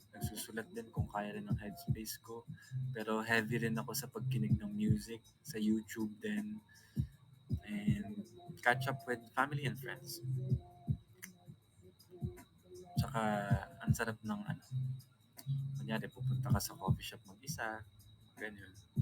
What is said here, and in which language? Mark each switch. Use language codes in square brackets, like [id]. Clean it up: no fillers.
[tl] Nagsusulat din kung kaya rin ng headspace ko. Pero heavy rin ako sa pagkinig ng music, sa YouTube din. [en] And catch up with family and friends. [tl] Tsaka, ang sarap ng kunyari, pupunta ka sa coffee shop mag-isa, ganyan.